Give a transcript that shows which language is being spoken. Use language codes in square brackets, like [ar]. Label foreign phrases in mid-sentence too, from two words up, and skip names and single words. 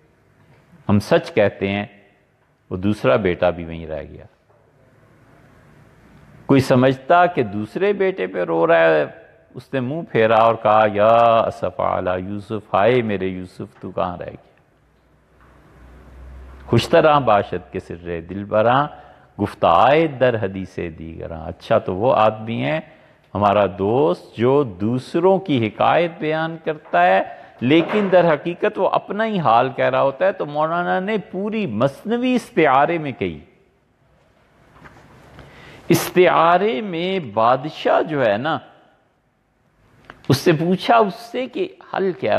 [ur] ہم سچ کہتے ہیں وہ دوسرا بیٹا بھی وہیں رہ گیا. کوئی سمجھتا کہ دوسرے بیٹے پہ رو رہا ہے، اس نے منہ پھیرا اور کہا [ar] یا اسف علی یوسف، [ur] ہائے میرے یوسف تو کہاں رہ گیا. [fa] خوشتراں باشد کے سر دلبراں، گفتائے در حدیث دیگراں. [ur] اچھا تو وہ آدمی ہے ہمارا دوست جو دوسروں کی حکایت بیان کرتا ہے لیکن در حقیقت وہ اپنا ہی حال کہہ رہا ہوتا ہے. تو مولانا نے پوری مثنوی استعارے میں کہی. استعارے میں بادشاہ جو ہے نا، اس سے پوچھا اس سے کہ حل کیا ہے.